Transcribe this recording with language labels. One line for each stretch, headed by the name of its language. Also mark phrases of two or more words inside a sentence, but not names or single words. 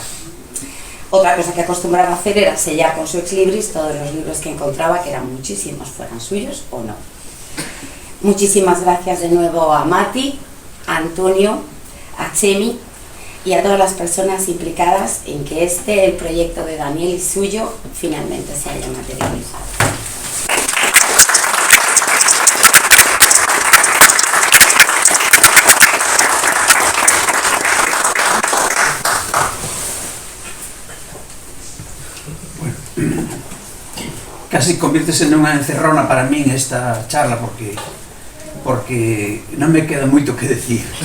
Spanish: Otra cosa que acostumbraba a hacer era sellar con su ex libris todos los libros que encontraba, que eran muchísimos, fueran suyos o no. Muchísimas gracias de nuevo a Mati, a Antonio, a Chemi y a todas las personas implicadas en que el proyecto de Daniel y suyo, finalmente se haya materializado.
Galician: Casi convírtese nunha encerrona para min esta charla porque non me queda moito que decir.